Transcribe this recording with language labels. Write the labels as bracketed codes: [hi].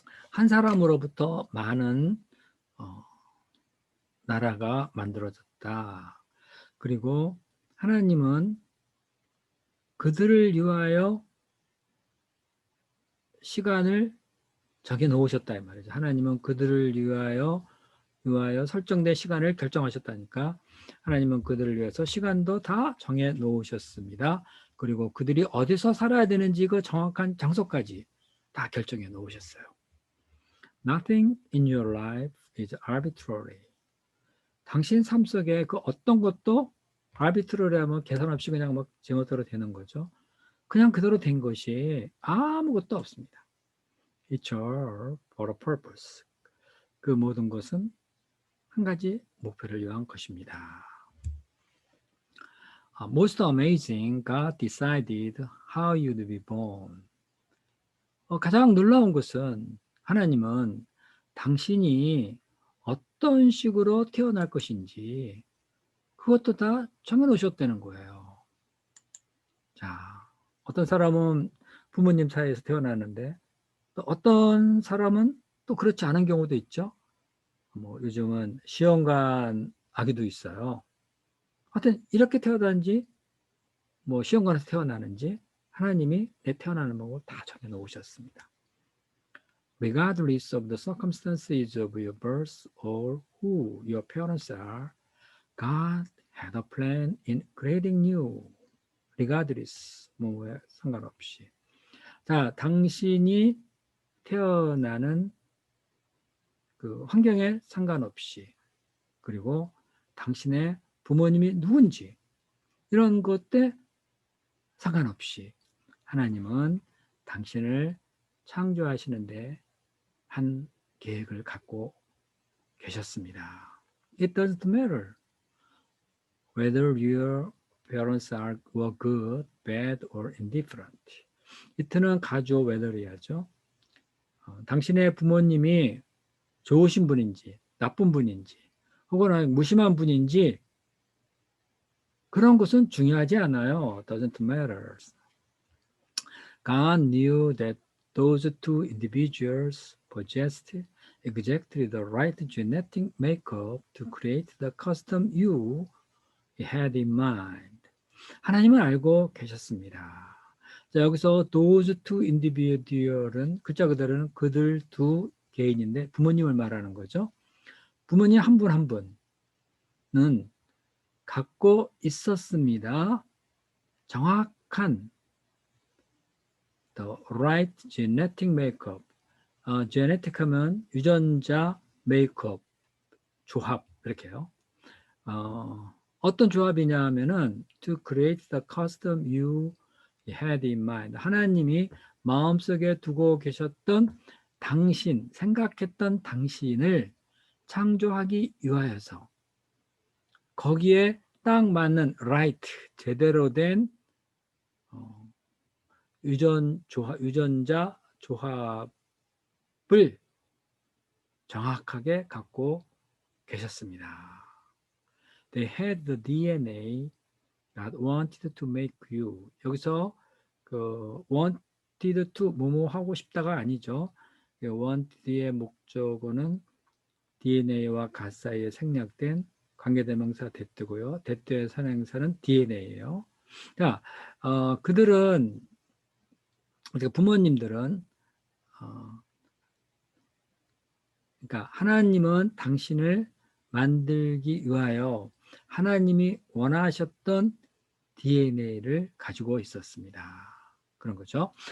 [ko] 한 사람으로부터 많은 나라가 만들어졌다. 그리고 하나님은 그들을 위하여 시간을 정해 놓으셨다 이 말이죠. 하나님은 그들을 위하여 설정된 시간을 결정하셨다니까 하나님은 그들을 위해서 시간도 다 정해 놓으셨습니다. 그리고 그들이 어디서 살아야 되는지 그 정확한 장소까지 다 결정해 놓으셨어요. [en] Nothing in your life is arbitrary. [ko] 당신 삶 속에 그 어떤 것도 arbitrary 하면 계산 없이 그냥 막 제멋대로 되는 거죠. 그냥 그대로 된 것이 아무것도 없습니다. [en] It's all for a purpose. [ko] 그 모든 것은 한 가지 목표를 위한 것입니다. [en] Most amazing, God decided how you'd be born. [ko] 가장 놀라운 것은 하나님은 당신이 어떤 식으로 태어날 것인지 그것도 다 정해놓으셨다는 거예요. 자, 어떤 사람은 부모님 사이에서 태어나는데 또 어떤 사람은 또 그렇지 않은 경우도 있죠. 뭐 요즘은 시험관 아기도 있어요. 하여튼 이렇게 태어난지 뭐 시험관에서 태어나는지 하나님이 내 태어나는 방법을 다 정해놓으셨습니다. [en] Regardless of the circumstances of your birth or who your parents are, God had a plan in creating you. [ko] Regardless, 뭐에 상관없이. 자, 당신이 태어나는 그 환경에 상관없이 그리고 당신의 부모님이 누군지 이런 것에 상관없이 하나님은 당신을 창조하시는데 한 계획을 갖고 계셨습니다. [en] It doesn't matter whether your parents were good, bad, or indifferent. [ko] it는 가주어 whether이 하죠. 당신의 부모님이 좋으신 분인지 나쁜 분인지 혹은 무심한 분인지 그런 것은 중요하지 않아요. [en] Doesn't matter. God knew that those two individuals possessed exactly the right genetic makeup to create the custom you had in mind. [ko] 하나님은 알고 계셨습니다. 자, 여기서 [en] those two individual [ko] 은 글자 그대로는 그들 두 개인인데 부모님을 말하는 거죠. 부모님 한 분 한 분은 갖고 있었습니다. 정확한 [en] the right genetic makeup. [ko] genetic 하면 유전자 메이크업 조합 이렇게요. 어떤 조합이냐 하면은 [en] to create the custom you had in mind. [ko] 하나님이 마음속에 두고 계셨던 당신, 생각했던 당신을 창조하기 위하여서 거기에 딱 맞는 right, 제대로 된 유전자 조합을 정확하게 갖고 계셨습니다. [en] They had the DNA that wanted to make you. [ko] 여기서 그 [en] wanted to [ko] 뭐뭐 하고 싶다가 아니죠. wanted의 목적어는 DNA와 갓 사이에 생략된 관계대명사 that고요. that의 선행사는 DNA예요. 자, 그들은 부모님들은 그러니까 하나님은 당신을 만들기 위하여 하나님이 원하셨던 DNA를 가지고 있었습니다. 그런 거죠.